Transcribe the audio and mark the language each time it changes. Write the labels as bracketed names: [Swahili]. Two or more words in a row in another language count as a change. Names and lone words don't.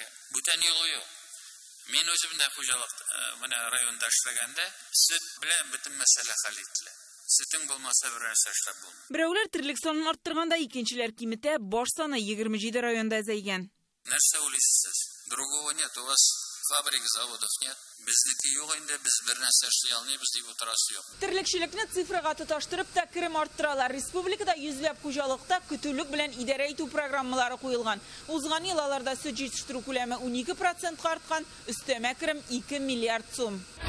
[Tatar] Бүтән юлы юк. Мин үзем дә хуҗалык менә районда эшләгәндә сөт белән бөтен мәсьәлә хәл ителә. Сөтең булмаса бер нәрсә эшләп булмый. Берәүләр тирлек санын арттырганда, икенчеләр кимитә, баш саны 27 районда әзәйгән. Нәрсә уйлыйсыз? [Russian] Другого нет, у вас фабрик, заводов нет. [Tatar] Безнеке юк инде, без бер нәрсә эшли алмыйбыз дип утырасы юк. Тирлекчелекне цифрага тоташтырып та керем арттыралар. Республикада йөзләп хуҗалыкта көтүлек белән идарә итү программалары куелган. Узган ел аларда сөт җитештерү күләме 12% арткан, өстәмә керем 2 миллиард сум.